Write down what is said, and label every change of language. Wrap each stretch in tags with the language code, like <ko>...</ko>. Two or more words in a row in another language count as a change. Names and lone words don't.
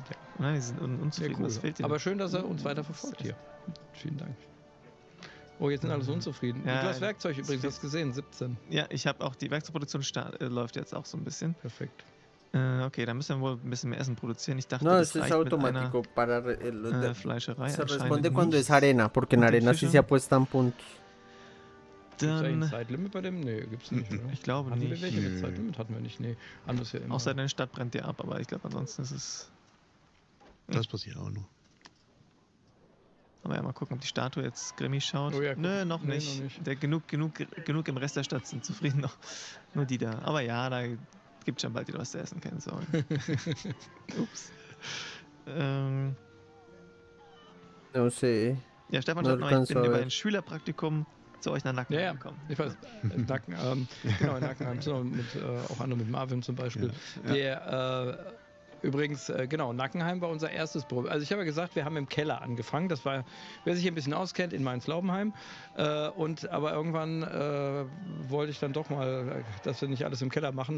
<de>Nein, die sind unzufrieden, cool. das fehlt dir. Aber schön, dass er uns weiter verfolgt hier. Vielen Dank. Oh, jetzt sind alles unzufrieden. Ja, du hast Werkzeug übrigens, hast gesehen, 17. Ja, ich habe auch die Werkzeugproduktion läuft jetzt auch so ein bisschen. Perfekt. Okay, dann müssen wir wohl ein bisschen mehr Essen produzieren. Ich dachte,</de> <es>das es automático para</es> <de>Fleischerei.</de> <es>Se responde cuando es arena, porque en arena sí se apuestan puntos.</es> <de>Gibt es ein Zeitlimit bei dem? Nee, gibt's nicht, oder? Ich glaube nicht. Hatten wir welche mit Zeitlimit? Hatten wir nicht, nee. Anders ja immer. Außer in der Stadt brennt der ab, aber ich glaube, ansonsten ist es... Das passiert auch noch. Aber ja, mal gucken, ob die Statue jetzt grimmig schaut. Oh ja, Nö, noch nicht. Der genug im Rest der Stadt sind zufrieden noch. Nur die da. Aber ja, da gibt schon bald wieder was zu essen, keine Sorge. Ups.</de> <es>No sé.</es> <de>Ja, Stefan schreibt noch, ich bin über ein Schülerpraktikum zu euch nach Nackenheim gekommen. Ich weiß, Nackenheim, genau, in Nackenheim sind wir auch andere mit Marvin zum Beispiel. Der Übrigens, genau, Nackenheim war unser erstes Probe. Also ich habe ja gesagt, wir haben im Keller angefangen. Das war, wer sich ein bisschen auskennt, in Mainz-Laubenheim. Aber irgendwann wollte ich dann doch mal, dass wir nicht alles im Keller machen.</de>